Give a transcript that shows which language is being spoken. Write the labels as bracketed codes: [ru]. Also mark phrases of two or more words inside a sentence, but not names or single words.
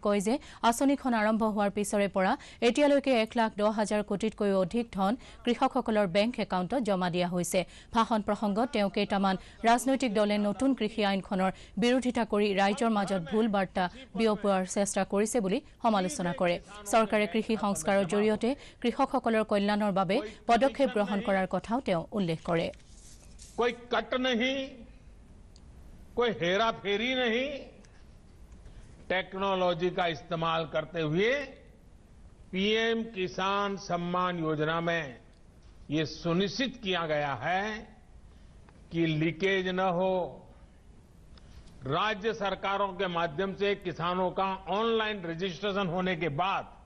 [as] কয় যে আঁচনিখন আৰম্ভ হোৱাৰ পিছৰে পৰা এতিয়ালৈকে 1,10,000 কোটিতকৈ অধিক ধন কৃষকসকলৰ বেংক একাউণ্টত জমা দিয়া হৈছে ভাষণ প্ৰসংগত তেওঁ কেইটামান ৰাজনৈতিক দলে নতুন কৃষি আইনখনৰ বিৰোধিতা কৰি ৰাইজৰ মাজত ভুল বাৰ্তা বিয়পোৱাৰ চেষ্টা কৰিছে বুলি সমালোচনা কৰে চৰকাৰে কৃষি সংস্কাৰৰ জৰিয়তে কৃষকসকলৰ কল্যাণৰ বাবে পদক্ষেপ গ্ৰহণ কৰাৰ কথাও তেওঁ উল্লেখ কৰে [hi] कोई कट नहीं कोई हेरा फेरी नहीं टेक्नोलॉजी का इस्तेमाल करते हुए पीएम किसान सम्मान योजना में ये सुनिश्चित किया गया है कि लीकेज न हो राज्य सरकारों के माध्यम से किसानों का [en] online registration [hi] होने के बाद